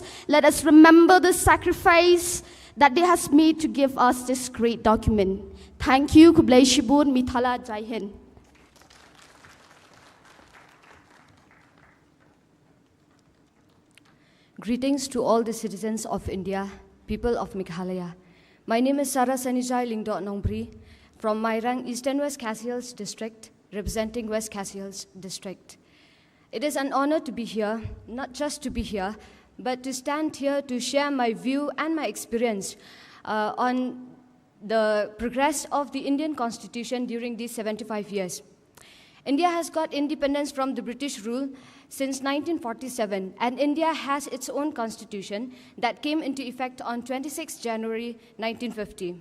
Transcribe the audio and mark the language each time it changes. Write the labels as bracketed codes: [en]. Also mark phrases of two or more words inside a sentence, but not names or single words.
[en] Let us remember the sacrifice that they has made to give us this great document. Thank you. [kha] Kublai Shibun Mithala [hi] Jai Hind. [en] Greetings to all the citizens of India, people of Meghalaya. My name is Sarah Sanijai Lingdo Nongpri from Mairang, Eastern West Khasi Hills District, representing West Khasi Hills District. It is an honor to be here, not just to be here, but to stand here to share my view and my experience on the progress of the Indian Constitution during these 75 years. India has got independence from the British rule since 1947, and India has its own constitution that came into effect on 26 January 1950.